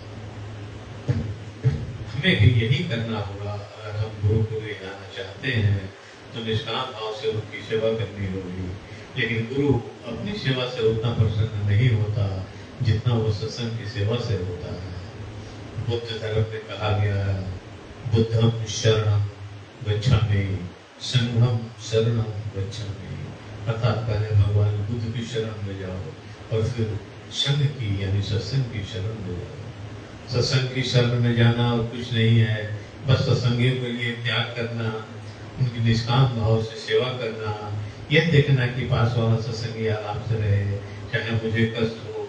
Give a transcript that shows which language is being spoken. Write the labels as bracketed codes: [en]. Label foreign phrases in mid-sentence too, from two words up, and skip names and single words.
[hi] हमें भी यही करना होगा। अगर हम गुरु को ले जाना चाहते हैं तो निष्काम भाव से उनकी सेवा करनी होगी। लेकिन गुरु अपनी सेवा से उतना प्रसन्न नहीं होता जितना वो सत्संग की सेवा से होता है। बुद्ध धर्म में कहा गया है, [pi] बुद्धम शरणम गच्छामि, संघम शरणम गच्छामि। [hi] अर्थात पहले भगवान बुद्ध की शरण में जाओ और फिर संघ की यानी सत्संग की शरण में जाओ। सत्संग की शरण में जाना और कुछ नहीं है, बस सत्संगियों के लिए त्याग करना, उनकी निष्काम भाव से सेवा करना, यह देखना कि पास वाला सत्संगी आराम से रहे, चाहे मुझे कष्ट हो।